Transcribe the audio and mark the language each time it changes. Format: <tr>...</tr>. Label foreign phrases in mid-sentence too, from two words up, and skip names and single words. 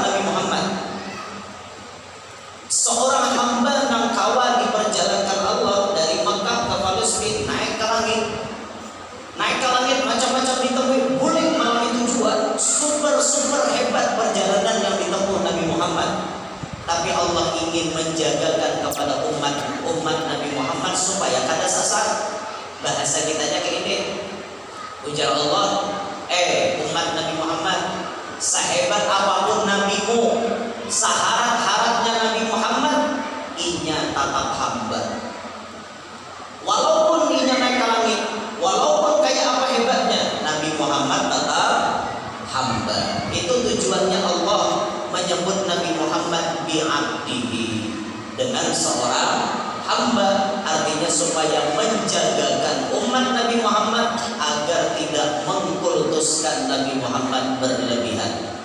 <id>Nabi Muhammad seorang hamba nangkawa diperjalankan Allah dari Makkah ke Palestina, naik ke langit macam-macam ditemui, boleh malam itu juga super hebat perjalanan yang ditempuh Nabi Muhammad. Tapi Allah ingin menjagakan kepada umat Nabi Muhammad supaya kada sesat.</id> <bjn>Bahasa kitanya kayak ini. Ujar Allah, umat Nabi Muhammad, sehebat apapun nabimu, seharat-haratnya Nabi Muhammad, inya tatap hamba. Walaupun inya naik ke langit, walaupun kayak apa hebatnya, Nabi Muhammad tetap hamba.</bjn> <id>Itu tujuannya Allah menyebut Nabi Muhammad bi'abdihi, dengan seorang hamba, artinya supaya menjagakan umat Nabi Muhammad agar tidak mengkultuskan Nabi Muhammad berlebihan.</id>